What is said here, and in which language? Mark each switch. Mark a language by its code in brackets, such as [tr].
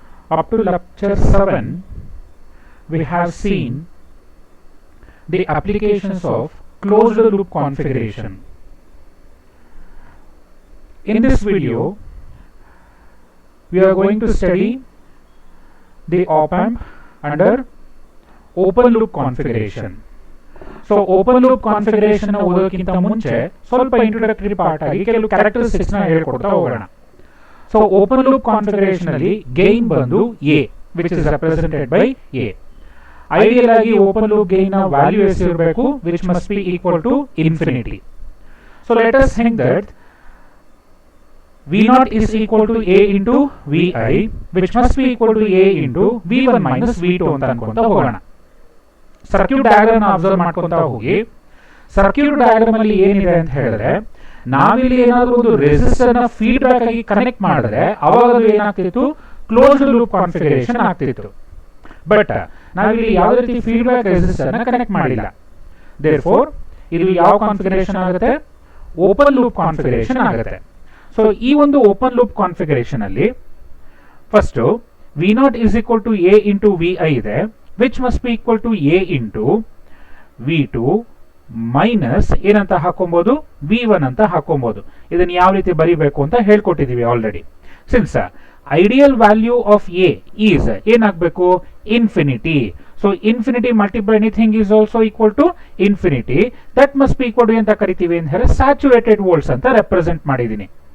[en] Up to lecture 7, we have seen the applications of closed loop configuration. In this video, we are going to study the op-amp under open loop configuration. [kn] So open loop configuration ಓದೋಕ್ಕಿಂತ ಮುಂಚೆ ಸ್ವಲ್ಪ introductory part ಆಗಿ ಕೆಲವು characteristics ನ ಹೇಳ್ಕೊಡ್ತಾ ಹೋಗೋಣ. So open loop configuration ಅಲ್ಲಿ gain ಬಂದು A, [en] which is represented by A. [kn] Ideal ಆಗಿ ಓಪನ್ ಲೂಪ್ ಗೈನ್ ನ ವ್ಯಾಲ್ಯೂ ಎಷ್ಟು ಇರಬೇಕು, [en] which must be equal to infinity. So let us think that V0 is equal to A into Vi, which must be equal to A into V1 minus V2 [kn] ಅಂತ ಅನ್ಕೊಂತ ಹೋಗೋಣ. Circuit diagram observe ಮಾಡ್ಕೊಂತ ಹೋಗಿ, circuit diagram ಅಲ್ಲಿ ಏನಿದೆ ಅಂತ ಹೇಳಿದ್ರೆ, ನಾವಿಲ್ಲಿ ಏನಾದರೂ ಒಂದು ರೆಸಿಸ್ಟರ್ ನ ಫೀಡ್ಬ್ಯಾಕ್ ಆಗಿ ಕನೆಕ್ಟ್ ಮಾಡಿದ್ರೆ ಅವಾಗ ಅದು ಏನಾಗ್ತಿತ್ತು, ಕ್ಲೋಸ್ಡ್ ಲೂಪ್ ಕಾನ್ಫಿಗರೇಷನ್ ಆಗ್ತಿತ್ತು. ಬಟ್ ನಾವಿಲ್ಲಿ ಯಾವುದೇ ರೀತಿ ಫೀಡ್ಬ್ಯಾಕ್ ರೆಸಿಸ್ಟರ್ ನ ಕನೆಕ್ಟ್ ಮಾಡಿಲ್ಲ. ದೇರ್ಫೋರ್ ಇದು ಯಾವ ಕಾನ್ಫಿಗರೇಷನ್ ಆಗುತ್ತೆ, ಓಪನ್ ಲೂಪ್ ಕಾನ್ಫಿಗರೇಷನ್ ಆಗುತ್ತೆ. ಸೊ ಈ ಒಂದು ಓಪನ್ ಲೂಪ್ ಕಾನ್ಫಿಗರೇಷನ್ ಅಲ್ಲಿ first [en] V0 is equal to A into Vi [kn] ಇದೆ, [en] which must be equal to A into V2 [kn] minus ಏನಂತ ಹಾಕೊಬಹುದು, V1 ಅಂತ ಹಾಕೊಬಹುದು. ಇದನ್ನು ಯಾವ ರೀತಿ ಬರೀಬೇಕು ಅಂತ ಹೇಳ್ಕೊಟ್ಟಿದೀವಿ already. [en] since ideal value of a is [kn] ಏನಾಗಬೇಕು, infinity. [en] So infinity multiply anything is also equal to infinity. That must be equal to [kn] ಅಂತ ಕರಿತೀವಿ ಅಂತ ಹೇಳಿ ಸ್ಯಾಚುರೇಟೆಡ್ ವೋಲ್ಟ್ಸ್ ಅಂತ ರೆಪ್ರೆಸೆಂಟ್ ಮಾಡಿದೀನಿ.